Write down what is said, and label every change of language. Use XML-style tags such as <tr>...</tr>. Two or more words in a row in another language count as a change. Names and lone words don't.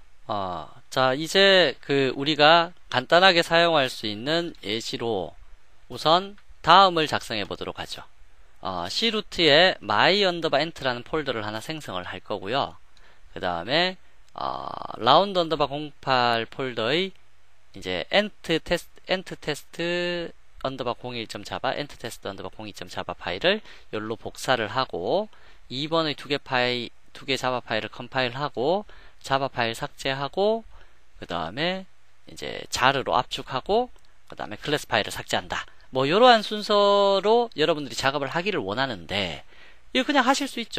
<ko>자, 이제 우리가 간단하게 사용할 수 있는 예시로 우선 다음을 작성해 보도록 하죠. c루트에 my_ent라는 폴더를 하나 생성을 할 거고요. 그 다음에 round _08 폴더의 이제 ent _test _01.java ent test _02.java 파일을 여기로 복사를 하고 2번의 두 개 자바 파일을 컴파일하고 자바 파일 삭제하고 그 다음에 이제 자르로 압축하고 그 다음에 클래스 파일을 삭제한다. 뭐 이러한 순서로 여러분들이 작업을 하기를 원하는데 이거 그냥 하실 수 있죠.</ko>